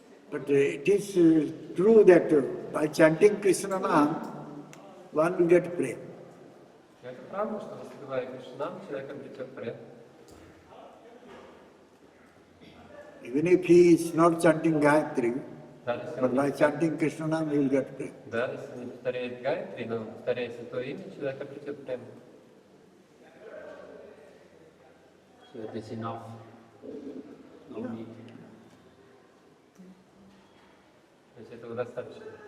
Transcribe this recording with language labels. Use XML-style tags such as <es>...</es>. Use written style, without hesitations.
<en>But it is true that by chanting Krishna Naam, one will get prema.</en> <ru>Это правда, что воспевая Кришнам, человек обретет прем.</ru> <en>Even if he is not chanting Gayatri,</en> <ru>Даже если</ru> <en>but</en> <ru>он</ru> <en>by</en> <ru>не-</ru> <en>chanting Krishna Naam, he will get prema.</en> <ru>да, если он не повторяет Гайатри, но повторяет святое имя, человек обретет прем.</ru> <en>So it is enough. No need.</en> <ru>То есть этого достаточно.</ru>